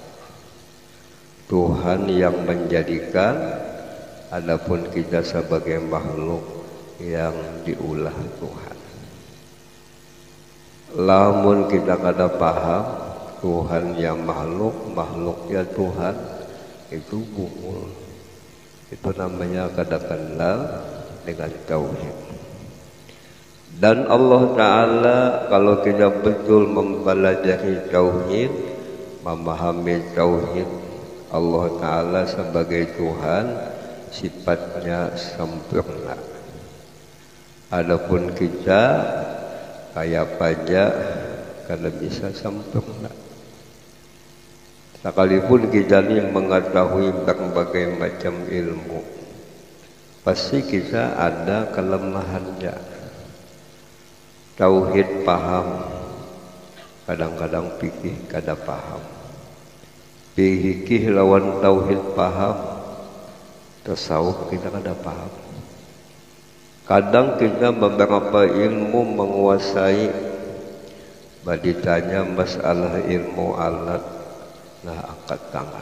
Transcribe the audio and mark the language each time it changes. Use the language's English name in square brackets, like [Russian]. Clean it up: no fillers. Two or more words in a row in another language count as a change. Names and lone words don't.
[Banjar] Tuhan yang menjadikan, adapun kita sebagai makhluk yang diulah Tuhan. Lamun kita kada paham Tuhan yang makhluk, makhluknya Tuhan, itu bungul. Itu namanya kada kenal dengan tauhid. Dan [Arabic] الله تعالى [Banjar] kalau kita betul mempelajari tauhid, memahami tauhid [Arabic] الله تعالى [Banjar] sebagai Tuhan, sifatnya sempurna. Adapun kita kayak pajak kada bisa sempurna. Sekalipun kita ini mengetahui berbagai macam ilmu, pasti kita ada kelemahannya. Tauhid paham, kadang-kadang fikih kada paham. Fikih lawan tauhid paham, tasawuf kita kada paham. Kadang kita beberapa ilmu menguasai, ditanya masalah ilmu alat, nah angkat tangan.